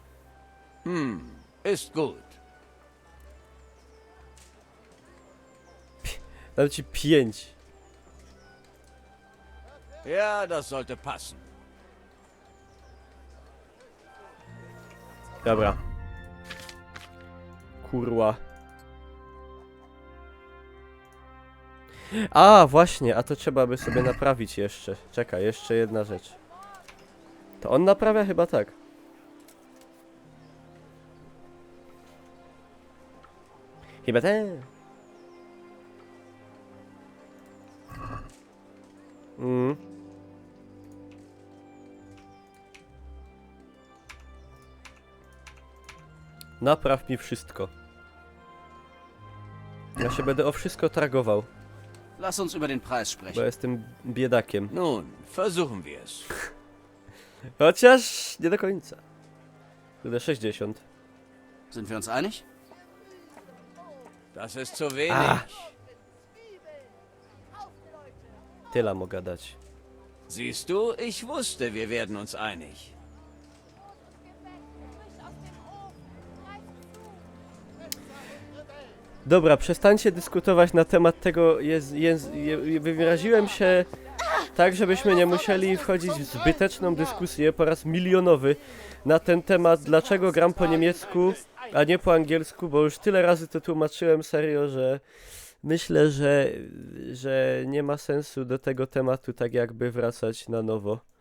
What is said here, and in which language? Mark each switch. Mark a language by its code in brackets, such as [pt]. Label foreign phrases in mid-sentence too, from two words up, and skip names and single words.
[de] Ist gut. [pl] Dam ci 5. [de] Ja, das sollte passen. [pl] Dobra. Kurwa. A, właśnie, a to trzeba by sobie naprawić jeszcze. Czekaj, jeszcze jedna rzecz. To on naprawia? Chyba tak. Chyba tak. Napraw mi wszystko. Ja się będę o wszystko targował, [de] Lass uns über den Preis [pl] bo [de] sprechen. [pl] jestem biedakiem. [de] Nun, versuchen wir es. [pl] Chociaż nie do końca. Będę 60. [de] Sind wir uns einig? Das ist zu wenig. [pl] Tyle mogę dać. [de] Siehst du, ich wusste, wir werden uns einig. [pl] Dobra, przestańcie dyskutować na temat tego. Wyraziłem się tak, żebyśmy nie musieli wchodzić w zbyteczną dyskusję po raz milionowy na ten temat, dlaczego gram po niemiecku, a nie po angielsku, bo już tyle razy to tłumaczyłem serio, że myślę, że nie ma sensu do tego tematu tak jakby wracać na nowo.